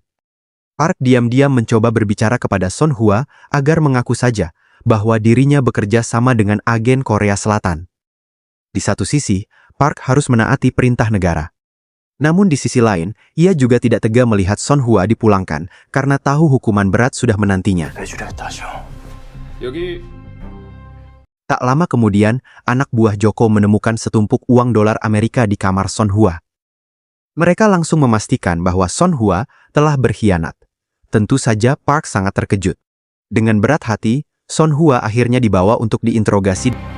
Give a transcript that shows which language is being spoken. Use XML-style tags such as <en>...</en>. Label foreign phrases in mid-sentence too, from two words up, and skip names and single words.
<id>Park diam-diam mencoba berbicara kepada Son Hua agar mengaku saja bahwa dirinya bekerja sama dengan agen Korea Selatan. Di satu sisi, Park harus menaati perintah negara. Namun di sisi lain, ia juga tidak tega melihat Son Hua dipulangkan karena tahu hukuman berat sudah menantinya.</id> <ko>해주겠다 하셔. 여기</ko> <id>Tak lama kemudian, anak buah Joko menemukan setumpuk uang dolar Amerika di kamar Son Hua. Mereka langsung memastikan bahwa Son Hua telah berkhianat. Tentu saja Park sangat terkejut. Dengan berat hati, Son Hua akhirnya dibawa untuk diinterogasi.</id>